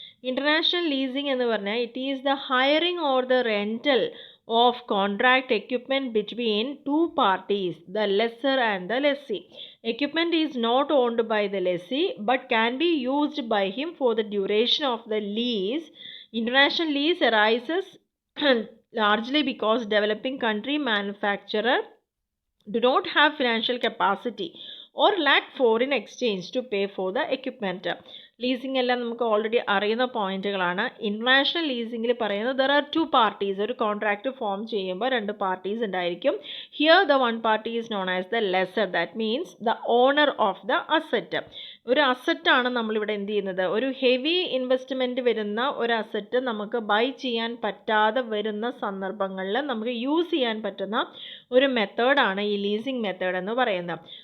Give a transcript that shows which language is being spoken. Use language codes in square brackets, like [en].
[en] international leasing [ml] എന്ന് പറഞ്ഞാൽ [en] It is the hiring or the rental of contract equipment between two parties, the lessor and the lessee. Equipment is not owned by the lessee but can be used by him for the duration of the lease. International lease arises largely because developing country manufacturer do not have financial capacity or lack foreign exchange to pay for the equipment. [ml] Leasing എല്ലാം നമുക്ക് already അറിയുന്ന പോയിന്റുകളാണ്. International ലീസിംഗിൽ പറയുന്നത് [en] There are two parties. [ml] ഒരു contract form ചെയ്യുമ്പോൾ 2 parties ഉണ്ടായിരിക്കും. [en] Here the one party is known as the lessor, that means the owner of the asset. [ml] ഒരു അസറ്റാണ് നമ്മളിവിടെ എന്ത് ചെയ്യുന്നത്, ഒരു ഹെവി ഇൻവെസ്റ്റ്മെൻറ്റ് വരുന്ന ഒരു അസറ്റ് നമുക്ക് ബൈ ചെയ്യാൻ പറ്റാതെ വരുന്ന സന്ദർഭങ്ങളിൽ നമുക്ക് യൂസ് ചെയ്യാൻ പറ്റുന്ന ഒരു മെത്തേഡാണ് ഈ ലീസിംഗ് മെത്തേഡ് എന്ന് പറയുന്നത്.